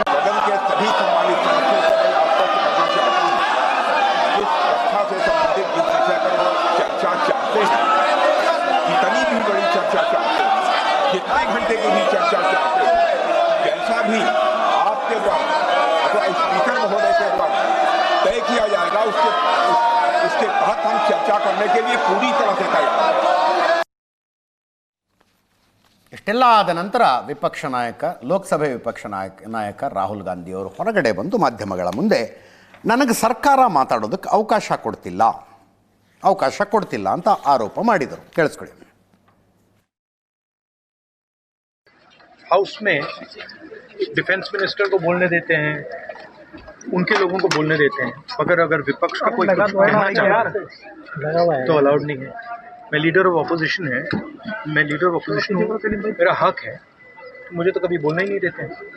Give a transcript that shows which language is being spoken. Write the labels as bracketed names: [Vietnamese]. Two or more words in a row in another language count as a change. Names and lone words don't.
[Hindi] सदन के सभी सम्मानित सदस्यों को मैं आपको कहना चाहता हूं, इस प्रथा से संबंधित जिस विषय पर चर्चा चाहते हैं, जितनी भी बड़ी चर्चा चाहते हैं, जितने घंटे की भी चर्चा चाहते हैं, जैसा भी आपके द्वारा अथवा स्पीकर महोदय के द्वारा तय किया जाएगा उसके तहत हम चर्चा करने के लिए पूरी तरह से तैयार हैं। [Kannada] ಇಷ್ಟೆಲ್ಲ ಆದ ನಂತರ ಲೋಕಸಭೆ ವಿಪಕ್ಷ ನಾಯಕ ರಾಹುಲ್ ಗಾಂಧಿ ಅವರು ಹೊರಗಡೆ ಬಂದು ಮಾಧ್ಯಮಗಳ ಮುಂದೆ ನನಗೆ ಸರ್ಕಾರ ಮಾತಾಡೋದಕ್ಕೆ ಅವಕಾಶ ಕೊಡ್ತಿಲ್ಲ ಅಂತ ಆರೋಪ ಮಾಡಿದರು. ಕೇಳಿಸ್ಕೊಳ್ಳಿ. [Hindi] हाउस में [English] defence minister [Hindi] को बोलने देते हैं, उनके लोगों को बोलने देते हैं, मगर अगर विपक्ष का कोई कुछ कहना चाहता है तो अलाउड नहीं है। मैं [English] leader of opposition [Hindi] हूँ, मेरा हक है, मुझे तो कभी बोलना ही नहीं देते हैं।